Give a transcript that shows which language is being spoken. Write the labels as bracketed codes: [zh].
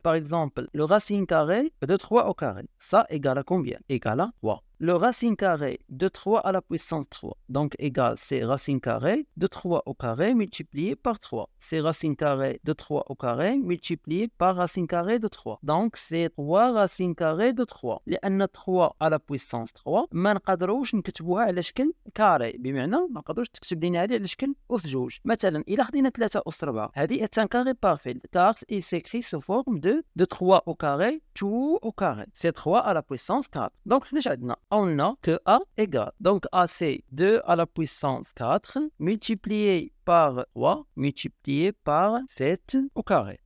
[fr] Par exemple, le racine carré de 3 au carré. Ça égale à combien? Égale à 3. Le racine carré de 3 à la puissance 3. Donc, égale, c'est racine carré de 3 au carré multiplié par 3. C'est racine carré de 3 au carré multiplié par racine carré de 3. Donc, c'est 3 racine carré de 3. [ar] لأن 3 [fr] à la puissance 3 [ar] ما نقدروش نكتبوها على شكل كاري. بمعنى ما نقدروش تكتب لنا هذه على شكل أس جوج. مثلا إلا خدينا 3 أس 4 هذه [fr] est un carré parfait car il s'écrit sous forme de 3 au carré tout au carré. C'est 3 à la puissance 4. Donc, [ar] حناش عندنا [fr] on a que A égale. Donc A c'est 2 à la puissance 4 multiplié par 3 multiplié par 7 au carré.